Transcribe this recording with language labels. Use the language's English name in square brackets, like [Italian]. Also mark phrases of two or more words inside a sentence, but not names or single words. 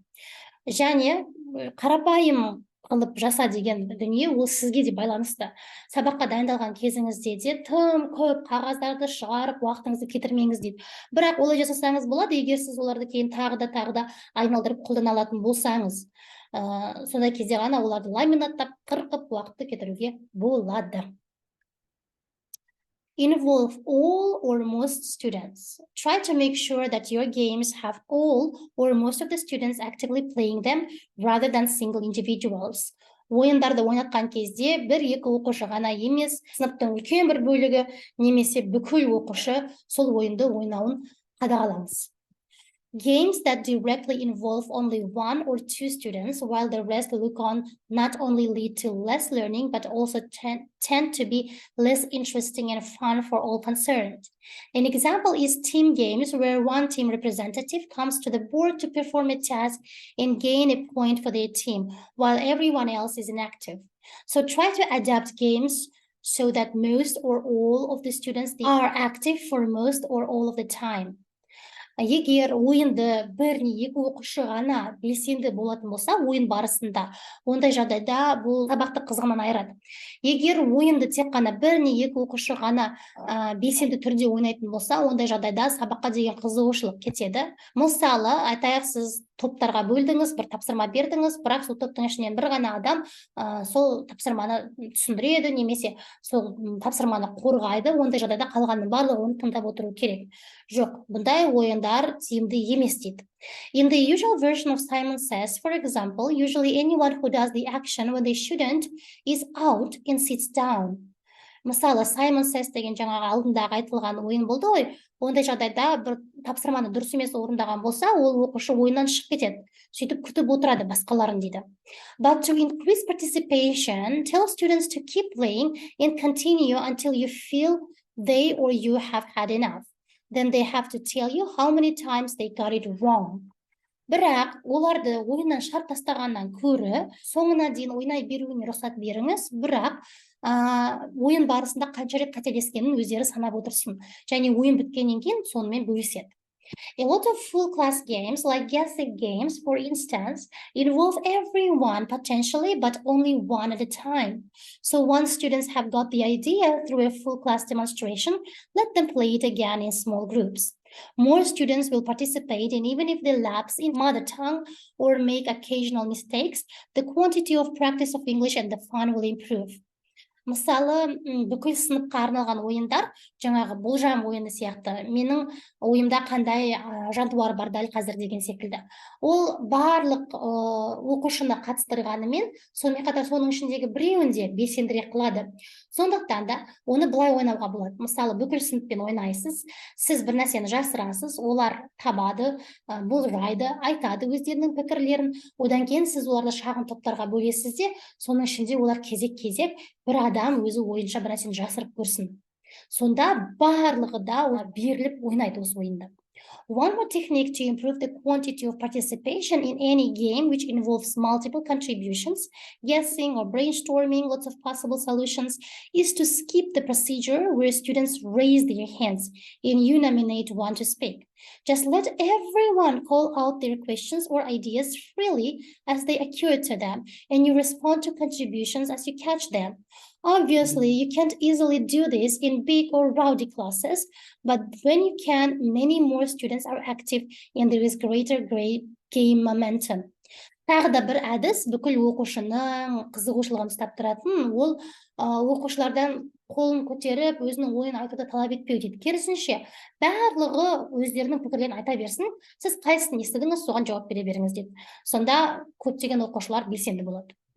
[Kazakh] Және қарапайым қылып жаса деген дүние ол сізге де байланысты. Сабаққа дайындалған кезіңізде де тым көп қағаздарды шығарып уақытыңызды кетірмеңіз дейді. Бірақ олай жасасаңыз болады, егер сіз оларды кейін тағы да айналдырып қолдана алатын болсаңыз. Сондай кезде ғана оларды ламинаттап, қырқып уақытты кетіруге болады. [English] Involve all or most students. Try to make sure that your games have all or most of the students actively playing them rather than single individuals. [Kazakh] Ойындарды ойнатқан кезде 1-2 оқушы ғана емес, сыныптың үлкен бір бөлігі немесе бүкіл оқушы сол ойынды ойнауын қадағалаңыз. [English] Games that directly involve only one or two students, while the rest look on, not only lead to less learning, but also tend to be less interesting and fun for all concerned. An example is team games, where one team representative comes to the board to perform a task and gain a point for their team, while everyone else is inactive. So try to adapt games so that most or all of the students are active for most or all of the time. [Kazakh] Егер ойынды бір не екі оқушы ғана белсенді болатын болса, ойын барысында, ондай жағдайда бұл сабақты қызығынан айырады. Егер ойынды тек қана бір не екі оқушы ғана белсенді түрде ойнайтын болса, ондай жағдайда сабаққа деген қызығушылық кетеді. Мысалы, айтайық, сіз топтарға бөлдіңіз, бір тапсырма бердіңіз, бірақ сол топтың ішінен бір ғана адам сол тапсырманы түсіндіреді, немесе сол тапсырманы қорғайды, ондай жағдайда қалғанның барлығы оны тыңдап отыру керек. Жоқ, бұндай ойындар тиімді емес дейді. [English] In the usual version of Simon Says, for example, usually anyone who does the action when they shouldn't is out and sits down. [Kazakh] Мысалы, Simon Says деген жаңағы алдындағы айтылған ойын болды ғой, ондай жағдайда бір тапсырманы дұрыс емес орындаған болса, ол оқушы ойыннан шығып кетеді. Сөйтіп күтіп отырады басқаларын дейді. [English] But to increase participation, tell students to keep playing and continue until you feel they or you have had enough. Then they have to tell you how many times they got it wrong. [Kazakh] Бірақ оларды ойыннан шығарып тастағаннан көрі, соңына дейін ойнай беруіне рұқсат беріңіз, бірақ ойын барысында қанша рет қателескенін өздері санап отырсын, және ойын біткеннен кейін сонымен бөліседі. [English] A lot of full class games, like guessing games, for instance, involve everyone potentially, but only one at a time. So once students have got the idea through a full class demonstration, let them play it again in small groups. More students will participate, and even if they lapse in mother tongue or make occasional mistakes, the quantity of practice of English and the fun will improve. [Kazakh] Мысалы, бүкіл сыныпқа арналған ойындар, жаңағы болжам ойыны сияқты, менің ойымда қандай жантуар бар дәл қазір деген секілді. Ол барлық оқушыны қатыстырғанымен, сонымен қатар соның ішіндегі біреуінде белсендірек қылады. Сондықтан да оны былай ойнауға болады. Мысалы, бүкіл сыныппен ойнайсыз, сіз бір нәрсені жасырасыз, олар табады, болжайды, айтады өздерінің пікірлерін, одан кейін сіз оларды шағын топтарға бөлесіз де, соның ішінде олар кезек-кезек бір адам өзі ойынша бір нәрсені жасырып көрсін. Сонда барлығы да беріліп ойнайды осы ойында. [English] One more technique to improve the quantity of participation in any game which involves multiple contributions, guessing or brainstorming lots of possible solutions, is to skip the procedure where students raise their hands and you nominate one to speak. Just let everyone call out their questions or ideas freely as they occur to them, and you respond to contributions as you catch them. Obviously, you can't easily do this in big or rowdy classes, but when you can, many more students are active and there is greater game momentum. [Kazakh] Тағы да бір әдіс, бүкіл оқушының қызығушылығын ұстап тұратын, ол оқушылардан қолын көтеріп, өзінің ойын айтуды талап етпеу дейді. Керісінше, барлығы өздерінің пікірлерін айта берсін, сіз қайсысын естідіңіз, соған жауап бере беріңіз дейді. Сонда көптеген оқушылар белсенді болады.